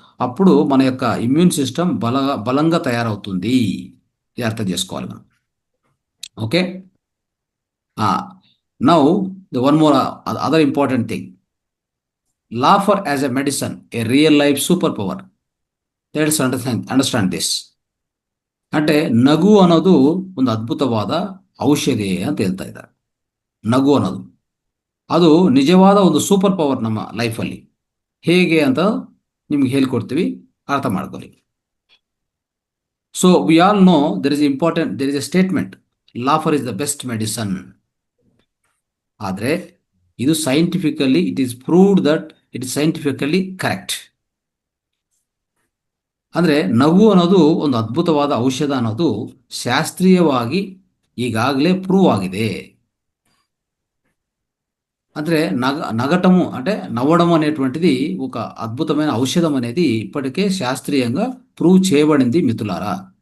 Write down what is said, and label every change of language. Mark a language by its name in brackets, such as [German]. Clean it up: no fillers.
[Telugu] అప్పుడు మన యొక్క ఇమ్యూన్ సిస్టమ్ బలంగా తయారవుతుంది. ఇది అర్థం చేసుకోవాలి మనం. Okay. [English] Now, the one more other important thing. Laughter as a medicine, a real life superpower. Let's understand this. [Kannada] అంటే ನಗು ಅನ್ನೋದು ಒಂದು ಅದ್ಭುತವಾದ ಔಷಧಿ ಅಂತ ಹೇಳ್ತಾ ಇದ್ದಾರೆ. ನಗು ಅನ್ನೋದು ಅದು ನಿಜವಾದ ಒಂದು ಸೂಪರ್ ಪವರ್ ನಮ್ಮ ಲೈಫಲ್ಲಿ. ಹೇಗೆ ಅಂತ ನಿಮ್ಗೆ ಹೇಳ್ಕೊಡ್ತೀವಿ, ಅರ್ಥ ಮಾಡ್ಕೊಳ್ಳಿ. [English] So we all know there is a statement, laughter is the best medicine. [Kannada] ಆದರೆ ಇದು [English] Scientifically it is proved that it is scientifically correct. [Kannada] ಅಂದರೆ ನಗು ಅನ್ನೋದು ಒಂದು ಅದ್ಭುತವಾದ ಔಷಧ ಅನ್ನೋದು ಶಾಸ್ತ್ರೀಯವಾಗಿ ಈಗಾಗಲೇ ಪ್ರೂವ್ ఆಗಿದೆ. [Telugu] అంటే నగటము అంటే నవ్వడం అనేటువంటిది ఒక అద్భుతమైన ఔషధం అనేది ఇప్పటికే శాస్త్రీయంగా ప్రూవ్ చేయబడింది మిత్రులారా.